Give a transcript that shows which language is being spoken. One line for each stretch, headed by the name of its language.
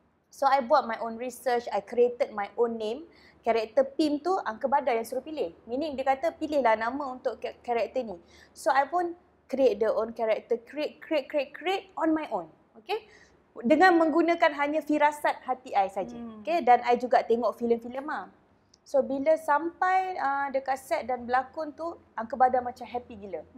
English: So I
Malay: buat
English: my own research, I created my own name.
Malay: Karakter Pim tu Angka Badar yang suruh pilih. Meaning dia kata pilihlah nama untuk karakter ni.
English: So I pun create the own character, create on my own.
Malay: Okay? Dengan menggunakan hanya firasat hati I saja. Okay? Dan I juga tengok filem-filem lah. So bila sampai dekat set dan berlakon tu, Angka Badar macam happy gila.